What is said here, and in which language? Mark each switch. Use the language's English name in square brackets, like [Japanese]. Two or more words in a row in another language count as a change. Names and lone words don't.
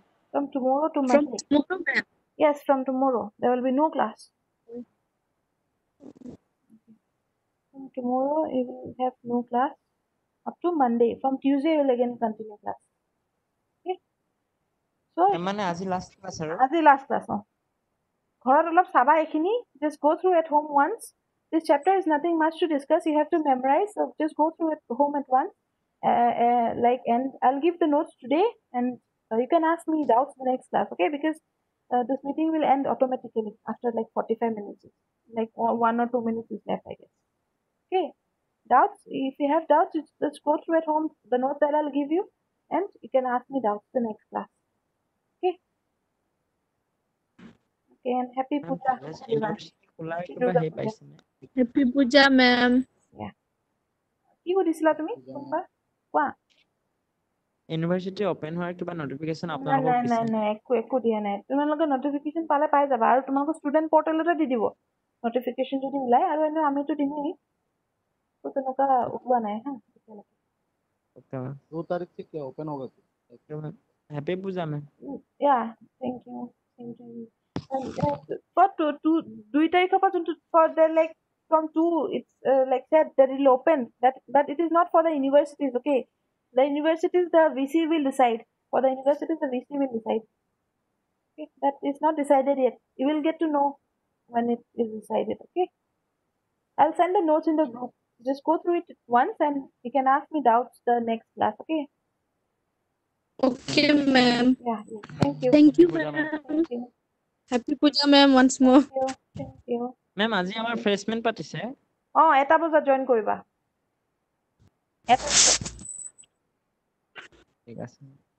[English] From tomorrow to From Monday. tomorrow, ma'am. Yes, from tomorrow there will be no class. From tomorrow you will have no class up to Monday. From Tuesday you will again continue class. Okay. So [Assamese] মানে আজি [English] last class [Assamese] আৰু [English] আজি last class. [Assamese] ঘৰত অলপ চাবা এইখিনি, [English] just go through at home once. This chapter is nothing much to discuss. You have to memorize, so just go through at home at once. And I'll give the notes today, and you can ask me doubts in the next class, okay? Because this meeting will end automatically after like 45 minutes. Like 1 or 2 minutes is left, I guess. Okay. Doubts? If you have doubts, just go through at home the notes that I'll give you, and you can ask me doubts the next class. Okay. Okay, and happy puja, everyone. [Assamese] ইউনিভাৰ্চিটি খোলাৰ [English] Happy [Assamese] কিবা [English] Durga [Assamese] হেৰি [English] Puja. [Assamese] পাইছেনে [English] Happy Puja, ma'am. Yeah. [Assamese] কি সুধিছিলা তুমি কোনবা কোৱা? ইউনিভাৰ্চিটি অপেন হোৱাৰ কিবা নটিফিকেশ্যন নাই আপোনালোকক নাই নাই দিছে নাই একো দিয়া নাই। তোমালোকে নটিফিকেশ্যন পালে পাই যাবা, আৰু তোমালোকৰ [English] student portal [Assamese] দি দিব নটিফিকেশ্যন যদি ওলাই, আৰু এনেও আমিতো দিমেই। তো তেনেকুৱা ওলোৱা নাই হা এতিয়ালৈকে। [English] okay ma'am [Hindi] 2 तारीख से क्या ओपन होगा? [English] happy Puja ma'am Yeah, thank you. Thank you. For [Assamese] 2 তাৰিখৰ পৰা যোনটো [English] for the like from 2 it's like said that it will open, that it is not for the universities. Okay, the universities the VC will decide. For the universities the VC will decide. Okay, that is not decided yet. You will get to know when it is decided. Okay, I'll send the notes in the group. Just go through it once, and you can ask me doubts the next class. Okay. Okay, ma'am. Yeah. Thank you. Thank you, Puja, ma'am. ma'am. Thank you. Happy Puja, ma'am, once more. Thank you. Thank you. [Assamese] মেম আজি আমাৰ ফ্ৰেছমেন পাতিছে এটা বজাত জইন কৰিবা। ঠিক আছে